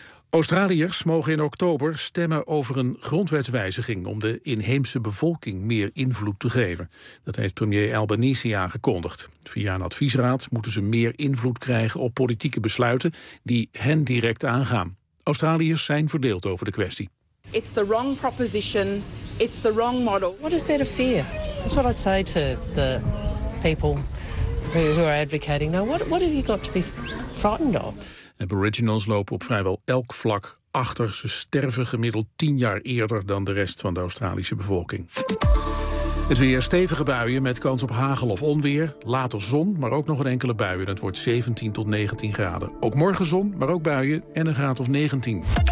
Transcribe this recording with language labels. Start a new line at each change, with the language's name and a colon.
Dutch: Australiërs mogen in oktober stemmen over een grondwetswijziging om de inheemse bevolking meer invloed te geven. Dat heeft premier Albanese aangekondigd. Via een adviesraad moeten ze meer invloed krijgen op politieke besluiten die hen direct aangaan. Australiërs zijn verdeeld over de kwestie.
English: It's the wrong proposition. It's the wrong model. What is there to fear? That's what I'd say to the people who are advocating. Now, what have you got to be frightened of?
Dutch: Aboriginals lopen op vrijwel elk vlak achter. Ze sterven gemiddeld 10 jaar eerder dan de rest van de Australische bevolking. Het weer stevige buien met kans op hagel of onweer. Later zon, maar ook nog een enkele buien. Het wordt 17 tot 19 graden. Ook morgen zon, maar ook buien en een graad of 19.